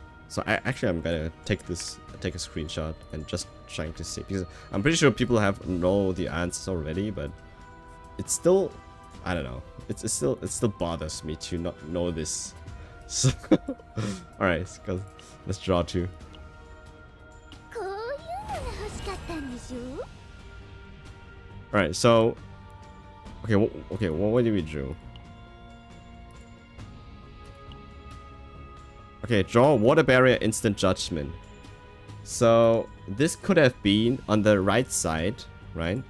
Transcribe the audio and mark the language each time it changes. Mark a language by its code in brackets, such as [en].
[en] So I'm gonna take a screenshot and just trying to see, because I'm pretty sure people know the answers already, but it's still, I don't know, it still bothers me to not know this. So all right, let's draw 2. [ja] こういうのが欲しかったんでしょ。 [en] All right, so okay, what did we draw? Okay, draw Water Barrier, Instant Judgment. So this could have been on the right side, right?